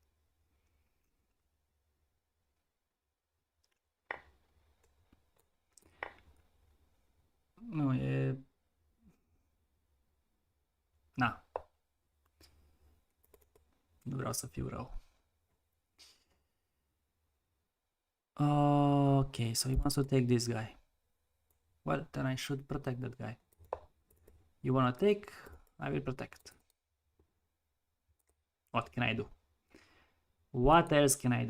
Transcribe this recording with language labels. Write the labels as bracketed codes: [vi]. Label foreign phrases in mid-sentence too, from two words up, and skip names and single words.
[ro] Nu, e... Na. Nu vreau să fiu rău. [en] Okay, so he wants to take this guy. Well, then I should protect that guy. You wanna take? I will protect. What can I do? What else can I do?